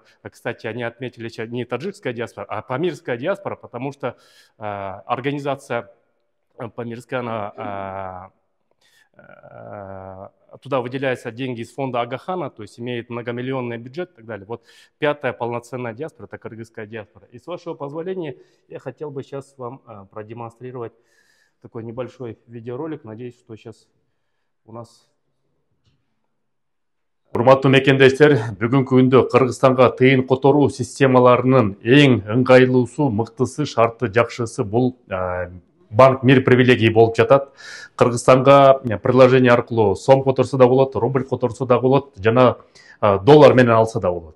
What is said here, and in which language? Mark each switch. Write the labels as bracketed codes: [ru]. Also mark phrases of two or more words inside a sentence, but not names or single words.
[ru] Кстати, они отметили не таджикская диаспора, а памирская диаспора, потому что организация памирская, она туда выделяются деньги из фонда Агахана, то есть имеет многомиллионный бюджет и так далее. Вот пятая полноценная диаспора – это кыргызская диаспора. И с вашего позволения я хотел бы сейчас вам продемонстрировать такой небольшой видеоролик. Надеюсь, что сейчас у нас… [ky] Урматтуу мекендештер, бүгүнкү күндө Кыргызстанга тыйын которуу системаларынын эң ыңгайлуусу, мыктысы, шарты жакшысы бул банк мир привилегии болуп жатат. Кыргызстанга приложение аркылуу сом которсо да болот, рубль которсо да болот, жана доллар менен алса да болот.